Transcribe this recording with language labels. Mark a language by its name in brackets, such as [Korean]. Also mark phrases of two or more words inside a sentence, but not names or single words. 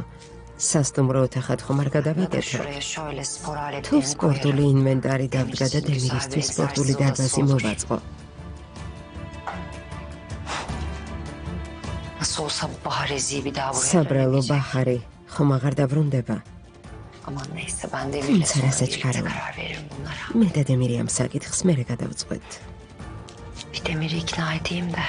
[Georgian] სასტუმრო ოთახად ხომ არ გადავიკეთო? თუ სპორტული ინვენტარი დავდგა და დემირისთვის სპორტული დარბაზი მოვაწყო. საბრალო ბაჰარი. ხომ აღარ დაბრუნდება. [Turkish] Aman neyse ben Demir'le Sana sonra çıkaralım. birlikte karar veririm bunlara. [Georgian] მე და დემირი ამ საკითხს მერე გადავწყვეტ. [Turkish] Bir Demir'i ikna edeyim de.